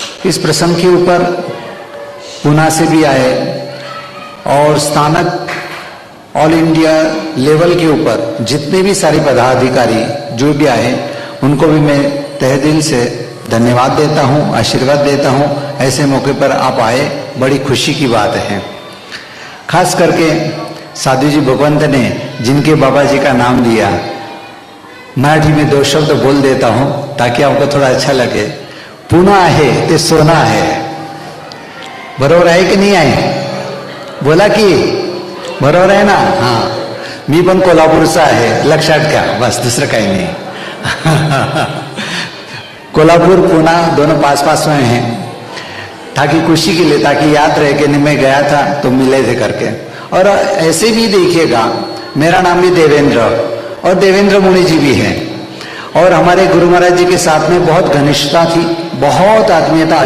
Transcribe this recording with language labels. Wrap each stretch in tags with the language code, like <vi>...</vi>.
<hi>इस प्रसंग के ऊपर पुणे से भी आए और स्थानक ऑल इंडिया लेवल के ऊपर जितने भी सारे पदाधिकारी जो भी आए उनको भी मैं तहे दिल से धन्यवाद देता हूँ, आशीर्वाद देता हूँ। ऐसे मौके पर आप आए, बड़ी खुशी की बात है। खास करके साधु जी भगवंत ने जिनके बाबा जी का नाम लिया, मराठी में 2 शब्द बोल देता हूँ ताकि आपको थोड़ा अच्छा लगे।</hi> <mr>पुणे आहे ते</mr> <hi>सोना है,</hi> <mr>बरोबर आहे की नाही आहे? बोला की बरोबर आहे ना? हाँ, मी पण कोल्हापूरचा आहे, लक्षात घ्या, बस दुसरं काही नाही।</mr> <hi>कोल्हापुर पुणे दोनों पास पास में हैं, ताकि खुशी के लिए, ताकि याद रहे कि मैं गया था तो मिले थे करके। और ऐसे भी देखिएगा, मेरा नाम भी देवेंद्र और देवेंद्र मुनि जी भी हैं और हमारे गुरु महाराज जी के साथ में बहुत घनिष्ठता थी, बहुत आत्मीयता।</hi>